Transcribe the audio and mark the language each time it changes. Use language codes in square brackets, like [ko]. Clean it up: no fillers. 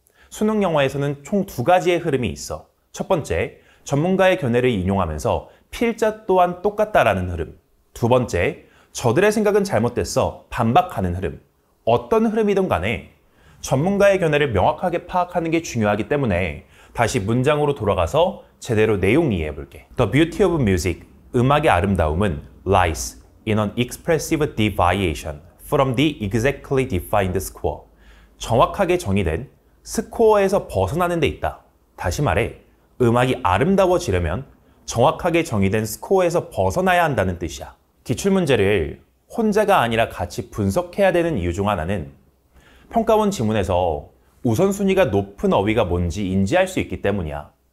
[ko] 수능 영어에서는 총 두 가지의 흐름이 있어. 첫 번째, 전문가의 견해를 인용하면서 필자 또한 똑같다라는 흐름. 두 번째, 저들의 생각은 잘못됐어. 반박하는 흐름. 어떤 흐름이든 간에 전문가의 견해를 명확하게 파악하는 게 중요하기 때문에 다시 문장으로 돌아가서 제대로 내용 이해해 볼게. [en] The beauty of music, [ko] 음악의 아름다움은 [en] lies in an expressive deviation from the exactly defined score. [ko] 정확하게 정의된 스코어에서 벗어나는 데 있다. 다시 말해, 음악이 아름다워지려면 정확하게 정의된 스코어에서 벗어나야 한다는 뜻이야. 기출문제를 혼자가 아니라 같이 분석해야 되는 이유 중 하나는 평가원 지문에서 우선순위가 높은 어휘가 뭔지 인지할 수 있기 때문이야.